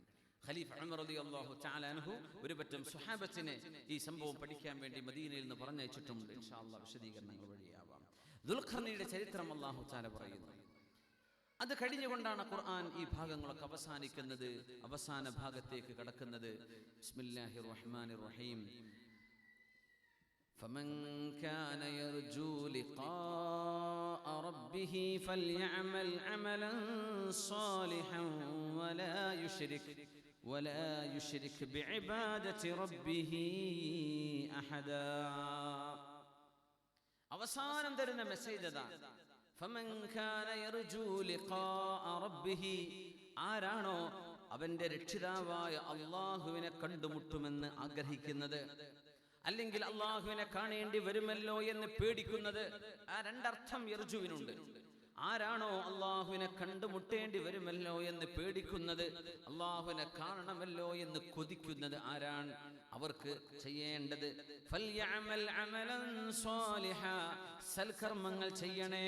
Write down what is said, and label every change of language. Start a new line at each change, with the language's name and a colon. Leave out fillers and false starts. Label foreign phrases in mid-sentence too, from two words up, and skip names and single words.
Malayalam: ഖലീഫ ഉമർ
Arabic: رضي الله تعالى عنه
Malayalam: ഒരു പറ്റം സ്വഹാബത്തിനെ ഈ സംഭവം പഠിക്കാൻ വേണ്ടി മദീനയിൽ നിന്ന് പറഞ്ഞയച്ചിട്ടുണ്ട്.
Arabic: إن شاء الله
Malayalam: വിശദീകരണങ്ങൾ വഴിയാവാം. ദുൽഖർനൈന്റെ ചരിത്രം
Arabic: الله تعالى
Malayalam: പറയുന്നു. അത് കഴിഞ്ഞുകൊണ്ടാണ് ഖുർആൻ ഈ ഭാഗങ്ങളൊക്കെ അവസാനിക്കുന്നത്, അവസാന ഭാഗത്തേക്ക് കടക്കുന്നത്.
Arabic: بسم الله الرحمن الرحيم. فمن كان يرجو لقاء ربه فليعمل عملا صالحا ولا يشرك بعبادة ربه أحدا.
Malayalam: അവസാനം തരുന്ന മെസ്സേജ് അതാണ്.
Arabic: فمن كان يرجو لقاء ربه,
Malayalam: ആരാണോ അവന്റെ രക്ഷിതാവായ അല്ലാഹുവിനെ കണ്ടുമുട്ടുമെന്ന് ആഗ്രഹിക്കുന്നത്, അല്ലെങ്കിൽ അല്ലാഹുവിനെ കാണേണ്ടി വരുമല്ലോ എന്ന് പേടിക്കുന്നത്. ആ 2 അർത്ഥം യർജുവിനുണ്ട്. ആരാണോ അല്ലാഹുവിനെ കണ്ടുമുട്ടേണ്ടി വരുമല്ലോ എന്ന് പേടിക്കുന്നത്, അല്ലാഹുവിനെ കാണണമല്ലോ എന്ന് കൊതിക്കുന്നത് ആരാണ്, അവർക്ക് ചെയ്യേണ്ടത്
Arabic: فليعمل عملا صالحا,
Malayalam: സൽകർമ്മങ്ങൾ ചെയ്യണേ.